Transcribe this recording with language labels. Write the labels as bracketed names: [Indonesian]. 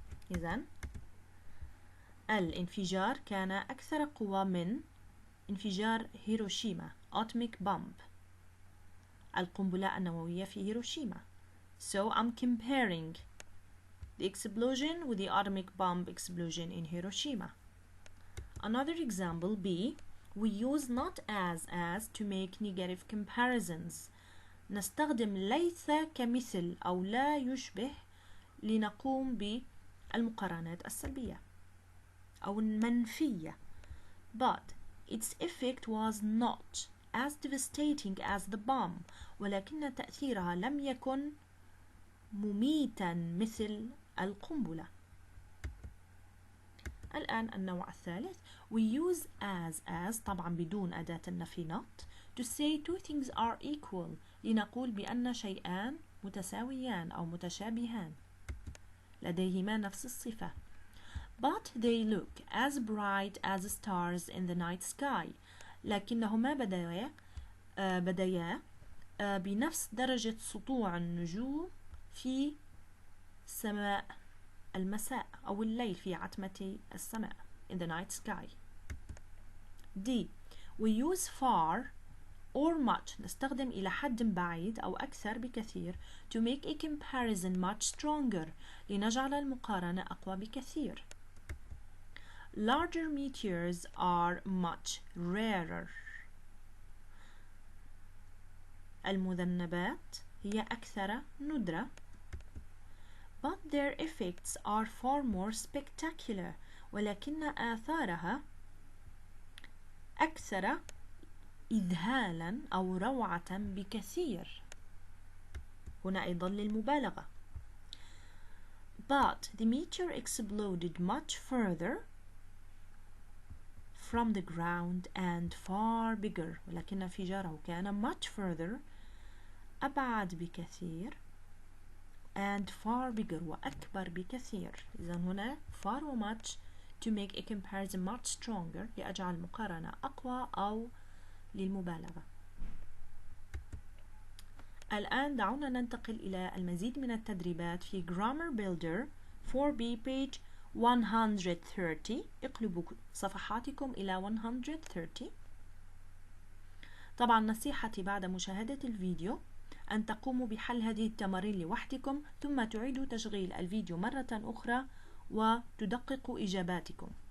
[Arabic] إذن الانفجار كان أكثر قوة من انفجار هيروشيما [English] atomic bomb، [Arabic] القنبلة النووية في هيروشيما. [English] So I'm comparing the explosion with the atomic bomb explosion in Hiroshima. Another example B, we use not as to make negative comparisons. [Arabic] نستخدم ليس كمثل أو لا يشبه لنقوم بالمقارنات السلبية أو المنفية. [English] But its effect was not as devastating as the bomb. [Arabic] ولكن تأثيرها لم يكن مميتا مثل القنبلة. الآن النوع الثالث [English] we use as [Arabic] طبعا بدون أداة النفي [English] not to say two things are equal [Arabic] لنقول بأن شيئان متساويان أو متشابهان لديهما نفس الصفة. [English] But they look as bright as stars in the night sky. [Arabic] لكنهما بديا بنفس درجة سطوع النجوم في سماء المساء أو الليل في عتمة السماء [English] in the night sky. D. We use far or much [Arabic] نستخدم إلى حد بعيد أو أكثر بكثير [English] to make a comparison much stronger [Arabic] لنجعل المقارنة أقوى بكثير. [English] Larger meteors are much rarer. [Arabic] المذنبات هي أكثر ندرة. [English] But their effects are far more spectacular. [Arabic] ولكن آثارها أكثر إذهالا أو روعة بكثير. هنا أيضا للمبالغة. [English] But the meteor exploded much further from the ground and far bigger. [Arabic] ولكن انفجاره كان [English] much further [Arabic] أبعد بكثير [English] and far bigger [Arabic] وأكبر بكثير. إذن هنا far و much [English] to make a comparison much stronger [Arabic] لأجعل المقارنة أقوى أو للمبالغة. الآن دعونا ننتقل إلى المزيد من التدريبات في [English] Grammar Builder 4B page 130. [Arabic] اقلبوا صفحاتكم إلى 130. طبعا نصيحتي بعد مشاهدة الفيديو أن تقوموا بحل هذه التمارين لوحدكم ثم تعيدوا تشغيل الفيديو مرة أخرى وتدققوا إجاباتكم.